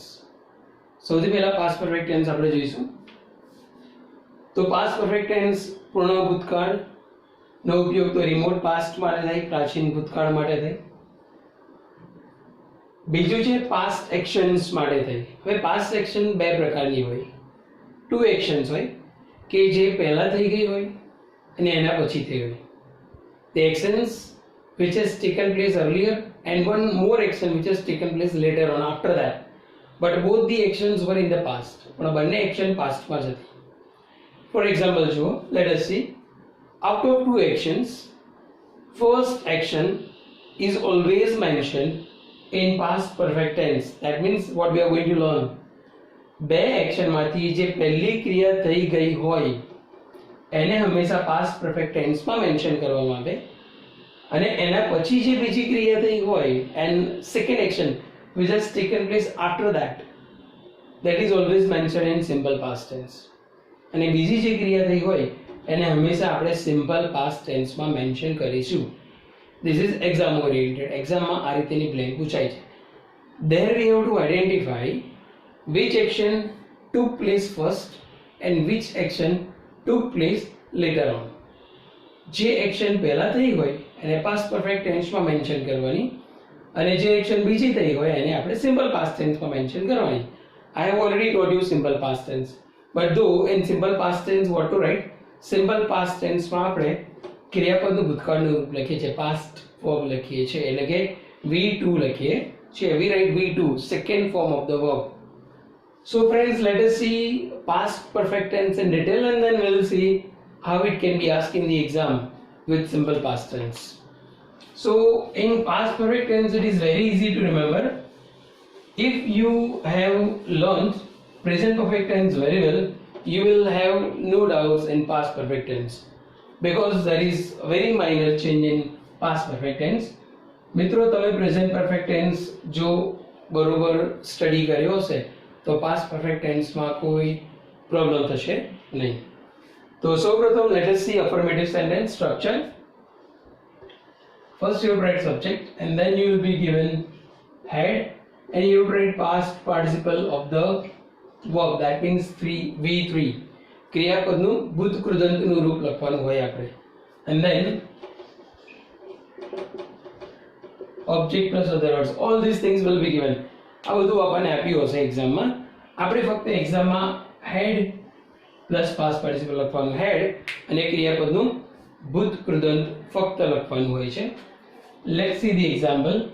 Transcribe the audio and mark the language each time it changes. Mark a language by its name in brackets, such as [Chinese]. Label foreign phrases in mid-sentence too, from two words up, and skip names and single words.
[Gujarati] સૌથી પહેલા [English] past perfect tense [Gujarati] આપણે જોઈશું. તો [English] past perfect tense [Gujarati] પૂર્ણ ભૂતકાળનો ઉપયોગ તો રિમોટ પાસ્ટ માટે થાય, પ્રાચીન ભૂતકાળ માટે થાય. બીજું છે [English] past actions [Gujarati] માટે થાય. હવે [English] past action [Gujarati] બે પ્રકારની હોય. [English] two actions [Gujarati] હોય કે જે પહેલા થઈ ગઈ હોય અને એના પછી થઈ હોય. [English] The actions which has taken place earlier and one more action which has taken place later on after that. But both the actions were in the past. [Gujarati] પણ બંને એક્શન પાસ્ટમાં જ હતી. [English] For example, let us see. Out of two actions, first action is always mentioned in past perfect tense. That means what we are going to learn. [Gujarati] બે એક્શનમાંથી જે પહેલી ક્રિયા થઈ ગઈ હોય એને હંમેશા [English] past perfect [Gujarati] ટેન્સમાં મેન્શન કરવામાં આવે, અને એના પછી જે બીજી ક્રિયા થઈ હોય [English] and second action which has taken place after that, that is always mentioned in simple past tense. [Gujarati] અને બીજી જે ક્રિયા થઈ હોય એને હંમેશા આપણે [English] simple past [Gujarati] ટેન્સમાં મેન્શન કરીશું. [English] This is exam oriented. [Gujarati] એક્ઝામમાં આ રીતેની બ્લેન્ક પૂછાય છે. [English] There we have to identify which action took place first and which action took place later on. [Gujarati] જે એક્શન પહેલા થઈ હોય એને [English] past perfect [Gujarati] ટેન્સમાં મેન્શન કરવાની, અને જે એક્શન બીજી થઈ હોય એને આપણે [English] simple past [Gujarati] ટેન્સમાં મેન્શન કરવાની. [English] I have already taught you simple past tense, but though in simple past tense what to write, simple past tense [Gujarati] માં આપણે ક્રિયાપદનું ભૂતકાળનું રૂપ લખીએ છીએ, [English] past form [Gujarati] લખીએ છીએ, એટલે કે V2 લખીએ છીએ. [English] We write V2, second form of the verb. So friends, let us see past perfect tense in detail and then we'll see how it can be asked in the exam with simple past tense. So in past perfect tense it is very easy to remember. If you have learned present perfect tense very well, you will have no doubts in past perfect tense, because there is a very minor change in past perfect tense. [Gujarati] મિત્રો તમે [English] present perfect tense [Gujarati] જો બરોબર સ્ટડી કર્યો હશે તો [English] past perfect [Gujarati] ટેન્સમાં કોઈ પ્રોબ્લેમ થશે નહીં. [English] તો સૌપ્રથમ let us see affirmative sentence structure. First you write subject and then you will be given head and you write past participle of the verb, that means V3. [Gujarati] ક્રિયાપદનું ભૂત કૃદંતનું રૂપ લખવાનું હોય આપણે, [English] and then object plus other words, all these things will be given. [Gujarati] આ બધું આપણને આપ્યું હશે એક્ઝામમાં. આપણે ફક્ત એક્ઝામમાં [English] head plus past participle [Gujarati] લખવાનું, હેડ અને ક્રિયાપદનું ભૂત કૃદંત ફક્ત લખવાનું હોય છે. [English] let's see the example.